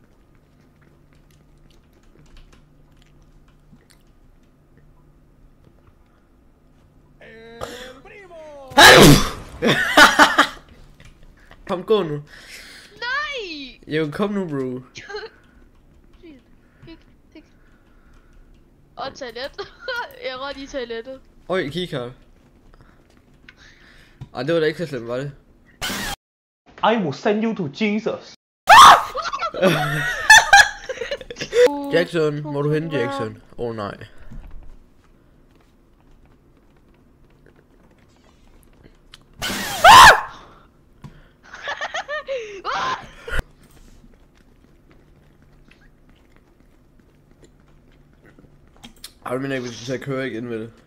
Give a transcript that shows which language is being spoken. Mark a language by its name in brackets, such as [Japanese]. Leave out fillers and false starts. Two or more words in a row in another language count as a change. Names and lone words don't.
[Danish] Kom, gå nu. Nej! Jo, kom nu, bro. Og toilet. Jeg rød i toilettet. Øj, kig her. Ej, det var da ikke så slemt, var det? [English] I will send you to Jesus. [Danish] Jackson, hvor du henne, Jackson? Åh nej. Ej, du mener ikke, vi skal tage køre igen med det?